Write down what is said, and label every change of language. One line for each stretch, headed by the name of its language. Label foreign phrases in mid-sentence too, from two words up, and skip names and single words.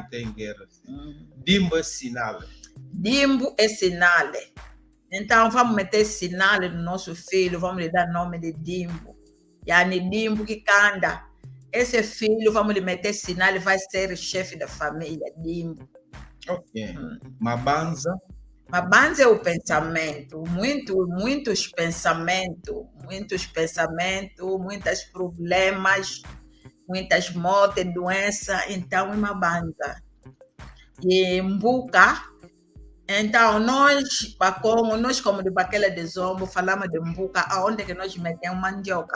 Portuguese: Sim, tem guerra. Dimbo é sinal. Dimbo é sinal. Então, vamos meter sinal no nosso filho, vamos lhe dar nome de Dimbo. Yani Dimbo que canta. Esse filho, vamos lhe meter sinal, ele vai ser o chefe da família, Dimbo. Ok. Mabanza. Mabanza é o pensamento, muitos pensamentos, muitos problemas, muitas mortes, doenças, então é Mabanza. E Mbuca, então nós como de Baquela de Zombo, falamos de Mbuca, aonde que nós metemos mandioca.